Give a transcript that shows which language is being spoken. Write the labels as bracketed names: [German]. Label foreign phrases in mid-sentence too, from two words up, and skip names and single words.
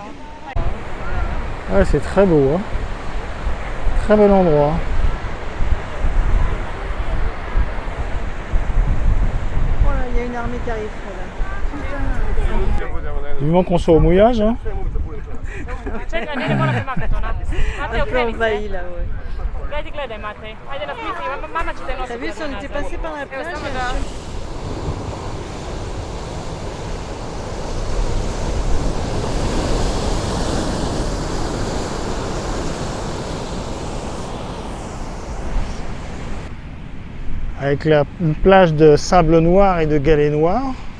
[French] Ouais, c'est très beau, hein. Très bel endroit. Voilà, il y a une armée qui arrive. Vivement qu'on soit au mouillage, hein. [Croatian] Čekaj, ne mora me makati ona. Matej, [French] Un peu [Croatian] okreni se. [French] envahi là, ouais. [Croatian] Gledaj, gledaj, Matej. Ajde na slici, mama će te nositi. [French] T'as vu, si on était passé par la plage, [Croatian] samo da... [French] Avec une plage de sable noir et de galets noirs.